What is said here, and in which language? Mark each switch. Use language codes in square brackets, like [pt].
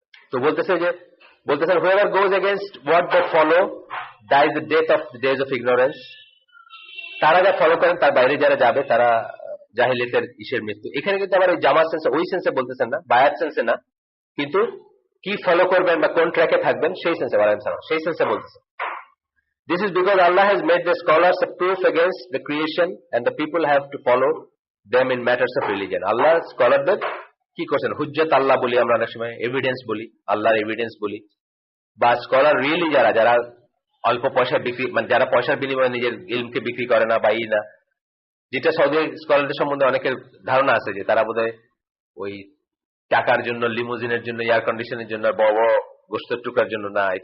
[bn] তো বলতেছেন [en] whoever goes against what they follow dies the death of the days of ignorance। [bn] তারা যা follow করেন তার বাইরে যারা যাবে তারা জাহিলিয়াতের ইসের মৃত্যু। এখানে কিন্তু আবার ওই জামাত সেন্সে, ওই সেন্সে বলতেছেন না, বায়াত সেন্সে না, কিন্তু কি ফলো করবেন বা কোন ট্র্যাকে থাকবেন সেই সেন্সে, সেই সেন্সে বলতেছেন। [en] This is because Allah has made the scholars a proof against the creation and the people have to follow them in matters of religion। [bn] আল্লাহ স্কলারদের কি করছেন, হুজ্জত আল্লাহ বলি আমরা অনেক সময়, এভিডেন্স বলি, আল্লাহর এভিডেন্স বলি, বা স্কলার রিয়েলি যারা অল্প পয়সা বিক্রি, মানে যারা পয়সার বিনিময়ে নিজের ইলমকে বিক্রি করে না বা না, যেটা সৌদি স্কলারদের সম্বন্ধে অনেকের ধারণা আছে যে তারা বোধহয় ওই টাকার জন্য, লিমুজিনের জন্য, এয়ার কন্ডিশনের জন্য, বড় বড় গোস্তের টুকরার জন্য না।